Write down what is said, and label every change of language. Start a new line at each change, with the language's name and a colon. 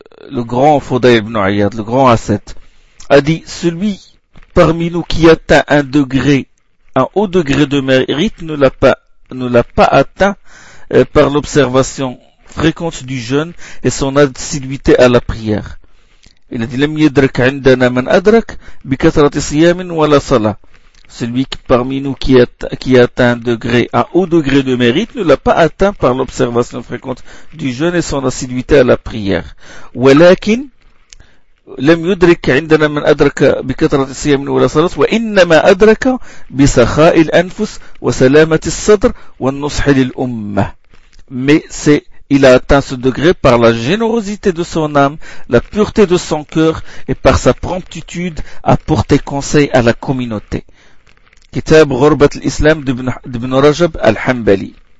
French: Le grand Fudayl ibn Ayyad, le grand ascète, a dit, celui parmi nous qui atteint un haut degré de mérite ne l'a pas atteint par l'observation fréquente du jeûne et son assiduité à la prière. Il a dit,
Arabic: لم يدرك عندنا من أدرك بكثرة صيام ولا صلاة.
French: Celui qui parmi nous qui atteint un haut degré de mérite ne l'a pas atteint par l'observation fréquente du jeûne et son assiduité à la prière.
Arabic: ولكن لم يدرك عندنا من أدرك بكثرة الصيام ولا الصلاة وإنما أدرك بسخاء الأنفس وسلامة الصدر والنصح للأمة.
French: Mais il a atteint ce degré par la générosité de son âme, la pureté de son cœur et par sa promptitude à porter conseil à la communauté. Kitab Ghurbat al-Islam d'Ibn Rajab al-Hanbali.